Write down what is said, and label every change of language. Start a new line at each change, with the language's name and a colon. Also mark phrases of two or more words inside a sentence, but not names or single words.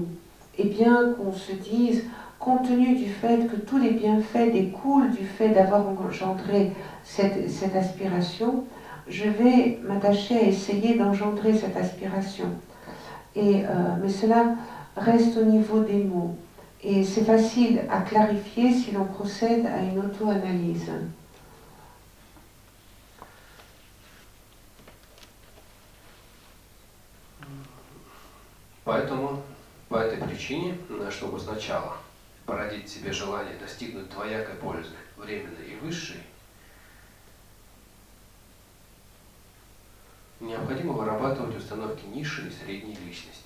French: Et bien qu'on se dise, compte tenu du fait que tous les bienfaits découlent du fait d'avoir engendré cette aspiration, je vais m'attacher à essayer d'engendrer cette aspiration. Mais cela reste au niveau des mots. Et c'est facile à clarifier si l'on procède à une auto-analyse.
Russian: Поэтому, по этой причине, чтобы сначала породить в себе желание достигнуть двоякой пользы, временной и высшей, необходимо вырабатывать установки низшей и средней личности.